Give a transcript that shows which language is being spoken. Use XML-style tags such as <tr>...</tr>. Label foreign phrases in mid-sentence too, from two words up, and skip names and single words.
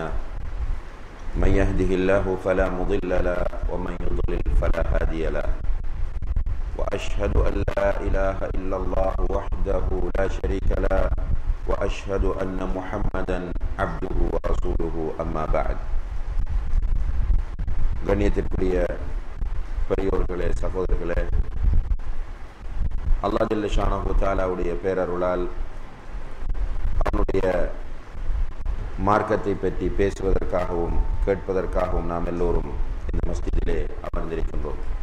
<ar>من يهده الله فلا مضل له ومن يضلل فلا هادي له. وأشهد أن لا إله إلا الله وحده لا شريك له وأشهد أن محمدا عبده ورسوله. أما بعد.</ar> <ta>கண்ணியத்திற்குரிய பெரியோர்களே, சகோதரர்களே, அல்லாஹ்</ta> <ar>جل شأنه</ar> <ta>தஆலாவுடைய பேரருளால் அவனுடைய மார்க்கத்தை பற்றி பேசுவதற்காகவும் கேட்பதற்காகவும் நாம் எல்லோரும் இந்த மஸ்ஜிதிலே அமர்ந்திருக்கின்றோம்.</ta>